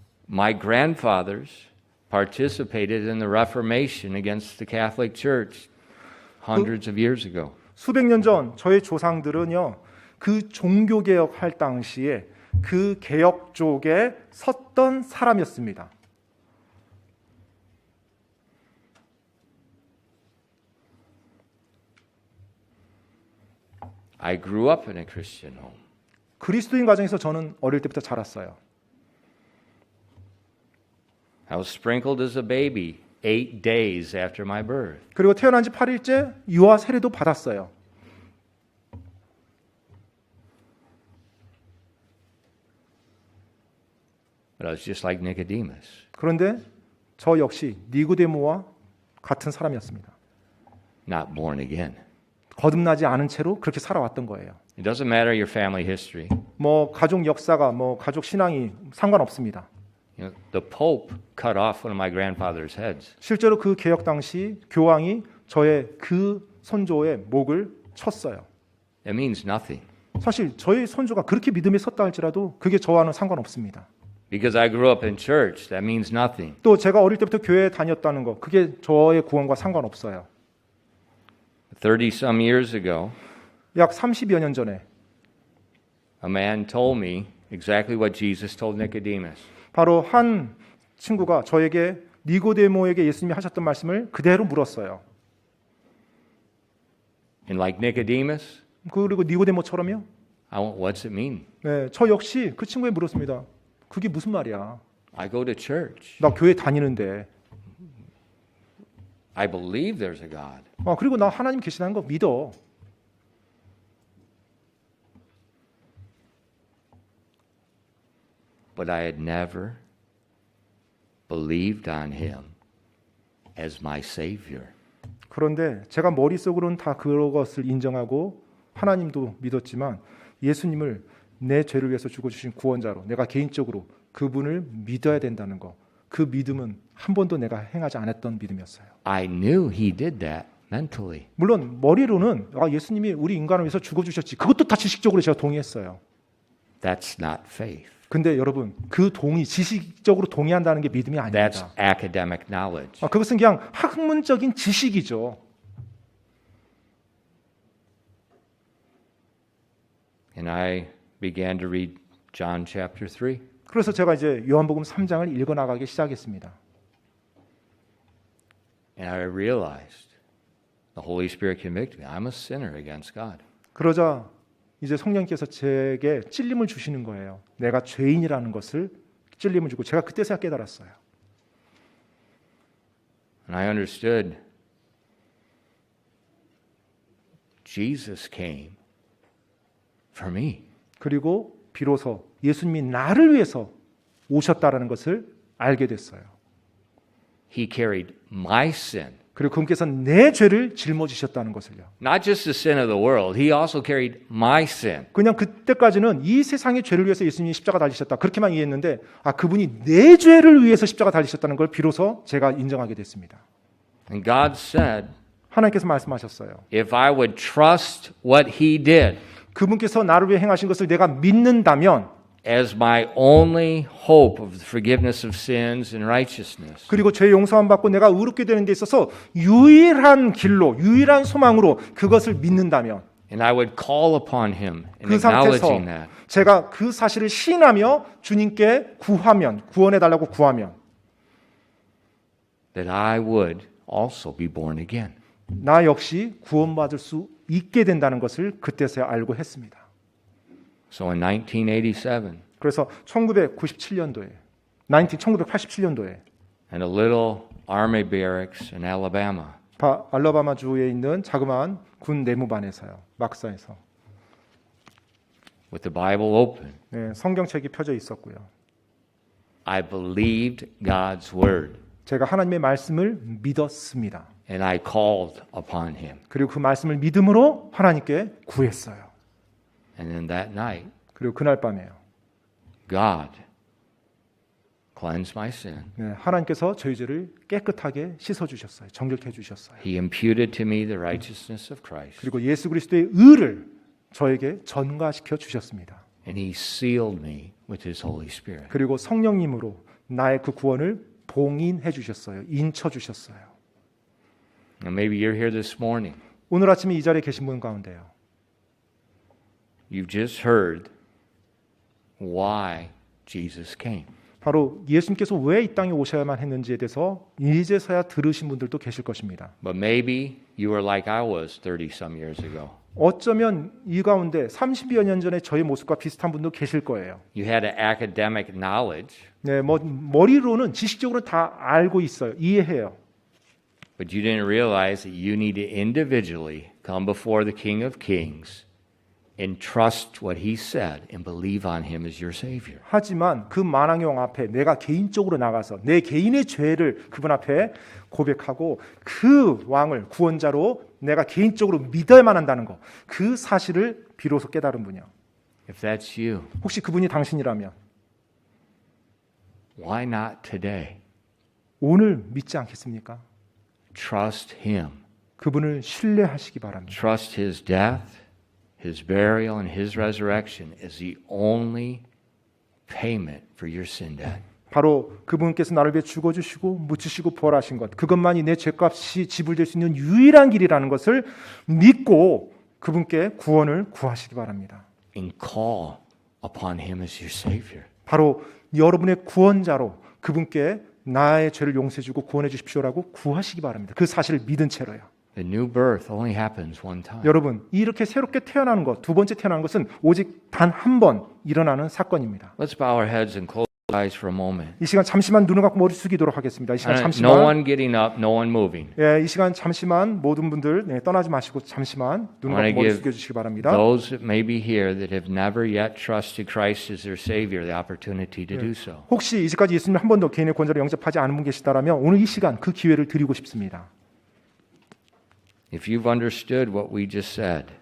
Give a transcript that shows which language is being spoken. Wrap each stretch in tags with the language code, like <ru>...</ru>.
<en>My grandfathers participated in the Reformation against the Catholic Church hundreds of years ago.</en> <ko>수백 년 전 저의 조상들은요. 그 종교개혁 할 당시에 그 개혁 쪽에 섰던 사람이었습니다.</ko> <en>I grew up in a Christian home.</en> <ko>그리스도인 가정에서 저는 어릴 때부터 자랐어요.</ko> <en>I was sprinkled as a baby 8 days after my birth.</en> <ko>그리고 태어난 지 8일째 유아 세례도 받았어요.</ko> <en>But I was just like Nicodemus.</en> <ko>그런데 저 역시 니고데모와 같은 사람이었습니다.</ko> <en>Not born again.</en> <ko>거듭나지 않은 채로 그렇게 살아왔던 거예요.</ko> <en>It doesn't matter your family history.</en> <ko>뭐 가족 역사가 뭐 가족 신앙이 상관없습니다.</ko> <en>You know, the Pope cut off one of my grandfather's heads.</en> <ko>실제로 그 개혁 당시 교황이 저의 그 선조의 목을 쳤어요.</ko> <en>It means nothing.</en> <ko>사실 저의 선조가 그렇게 믿음에 섰다 할지라도 그게 저와는 상관없습니다.</ko> <en>Because I grew up in church, that means nothing.</en> <ko>또 제가 어릴 때부터 교회에 다녔다는 거 그게 저의 구원과 상관없어요.</ko> <en>30-some years ago,</en> <ko>약 30여 년 전에</ko> <en>a man told me exactly what Jesus told Nicodemus.</en> <ko>바로 한 친구가 저에게 니고데모에게 예수님이 하셨던 말씀을 그대로 물었어요.</ko> <en>And like Nicodemus,</en> <ko>그리고 니고데모처럼요?</ko> <en>what's it mean?</en> <ko>네, 저 역시 그 친구에 물었습니다. 그게 무슨 말이야?</ko> <en>I go to church.</en> <ko>나 교회 다니는데.</ko> <en>I believe there's a God.</en> <ko>그리고 나 하나님 계시다는 거 믿어.</ko> <en>But I had never believed on him as my Savior.</en> <ko>그런데 제가 머릿속으로는 다 그것을 인정하고 하나님도 믿었지만 예수님을 내 죄를 위해서 죽어주신 구원자로 내가 개인적으로 그분을 믿어야 된다는 거. 그 믿음은 한 번도 내가 행하지 않았던 믿음이었어요.</ko> <en>I knew he did that mentally.</en> <ko>물론 머리로는 예수님이 우리 인간을 위해서 죽어주셨지. 그것도 다 지식적으로 제가 동의했어요.</ko> <en>That's not faith.</en> <ko>근데 여러분 그 지식적으로 동의한다는 게 믿음이 아닙니다.</ko> <en>That's academic knowledge.</en> <ko>그것은 그냥 학문적인 지식이죠.</ko> <en>And I began to read John chapter 3.</en> <ko>그래서 제가 이제 요한복음 3장을 읽어 나가기 시작했습니다.</ko> <en>And I realized the Holy Spirit convicted me. I'm a sinner against God.</en> <ko>그러자 이제 성령께서 제게 찔림을 주시는 거예요. 내가 죄인이라는 것을 찔림을 주고 제가 그때서야 깨달았어요.</ko> <en>And I understood Jesus came for me.</en> <ko>그리고 비로소 예수님이 나를 위해서 오셨다라는 것을 알게 됐어요.</ko> <en>He carried my sin.</en> <ko>그리고 그분께서 내 죄를 짊어지셨다는 것을요.</ko> <en>Not just the sin of the world, he also carried my sin.</en> <ko>그냥 그때까지는 이 세상의 죄를 위해서 예수님이 십자가 달리셨다 그렇게만 이해했는데 그분이 내 죄를 위해서 십자가 달리셨다는 걸 비로소 제가 인정하게 됐습니다.</ko> <en>And God said,</en> <ko>하나님께서 말씀하셨어요.</ko> <en>if I would trust what he did</en> <ko>그분께서 나를 위해 행하신 것을 내가 믿는다면</ko> <en>as my only hope of the forgiveness of sins and righteousness,</en> <ko>그리고 죄 용서함 받고 내가 의롭게 되는 데 있어서 유일한 길로 유일한 소망으로 그것을 믿는다면</ko> <en>and I would call upon him in</en> <ko>그 상태에서</ko> <en>acknowledging that,</en> <ko>제가 그 사실을 시인하며 주님께 구원해 달라고 구하면</ko> <en>that I would also be born again.</en> <ko>나 역시 구원받을 수 있게 된다는 것을 그때서야 알고 했습니다.</ko> <en>So in 1987,</en> <ko>그래서 1997년도에 1987년도에 in a little army barracks in Alabama, 알라바마주에 있는 자그마한 군 내무반에서요. 막사에서</ko> <en>with the Bible open,</en> <ko>네, 성경책이 펴져 있었고요.</ko> <en>I believed God's word</en> <ko>제가 하나님의 말씀을 믿었습니다.</ko> <en>and I called upon him.</en> <ko>그리고 그 말씀을 믿음으로 하나님께 구했어요.</ko> <en>And then that night,</en> <ko>그리고 그날 밤에요.</ko> <en>God cleansed my sin.</en> <ko>네, 하나님께서 저희 죄를 깨끗하게 씻어 주셨어요. 정결케 해 주셨어요.</ko> <en>He imputed to me the righteousness of Christ.</en> <ko>그리고 예수 그리스도의 의를 저에게 전가시켜 주셨습니다.</ko> <en>And he sealed me with his Holy Spirit.</en> <ko>그리고 성령님으로 나의 그 구원을 봉인해 주셨어요. 인쳐 주셨어요.</ko> <en>And maybe you're here this morning.</en> <ko>오늘 아침에 이 자리에 계신 분 가운데요.</ko> <en>You've just heard why Jesus came.</en> <ko>바로 예수님께서 왜 이 땅에 오셔야만 했는지에 대해서 이제서야 들으신 분들도 계실 것입니다.</ko> <en>But maybe you were like I was 30 some years ago.</en> <ko>어쩌면 이 가운데 30여 년 전에 저의 모습과 비슷한 분도 계실 거예요.</ko> <en>You had an academic knowledge,</en> <ko>네, 머리로는 지식적으로 다 알고 있어요. 이해해요.</ko> <en>but you didn't realize that you need to individually come before the King of Kings and trust what he said and believe on him as your Savior.</en> <ko>하지만 그 만왕의 앞에 내가 개인적으로 나가서 내 개인의 죄를 그분 앞에 고백하고 그 왕을 구원자로 내가 개인적으로 믿어야만 한다는 거, 그 사실을 비로소 깨달은 분이요.</ko> <en>If that's you,</en> <ko>혹시 그분이 당신이라면</ko> <en>why not today?</en> <ko>오늘 믿지 않겠습니까?</ko> <en>Trust him.</en> <ko>그분을 신뢰하시기 바랍니다.</ko> <en>Trust his death, his burial, and his resurrection as the only payment for your sin debt.</en> <ko>바로 그분께서 나를 위해 죽어주시고 묻히시고 부활하신 것, 그것만이 내 죄값이 지불될 수 있는 유일한 길이라는 것을 믿고 그분께 구원을 구하시기 바랍니다.</ko> <en>And call upon him as your Savior.</en> <ko>바로 여러분의 구원자로 그분께 나의 죄를 용서해 주고 구원해 주십시오라고 구하시기 바랍니다. 그 사실을 믿은 채로요.</ko> <en>The new birth only happens one time.</en> <ko>여러분, 이렇게 새롭게 태어나는 것, 두 번째 태어나는 것은 오직 단 한 번 일어나는 사건입니다.</ko> <en>Let's bow our heads and close our eyes for a moment.</en> <ko>이 시간 잠시만 눈을 감고 머리 숙이도록 하겠습니다. 이 시간</ko> <en>No</en> <ko>잠시만,</ko> <en>one getting up, no one moving.</en> <ko>예, 이 시간 잠시만 모든 분들 떠나지 마시고 잠시만 눈을</ko> <en>I wanna</en> <ko>감고 머리</ko> <en>give</en> <ko>숙여주시기 바랍니다.</ko> <en>Those that may be here that have never yet trusted Christ as their Savior, the opportunity to do so.</en> <ko>혹시 이제까지 예수님 한 번도 개인의 구원자로 영접하지 않은 분 계시다라면 오늘 이 시간 그 기회를 드리고 싶습니다.</ko> <en>If you've understood what we just said,</en>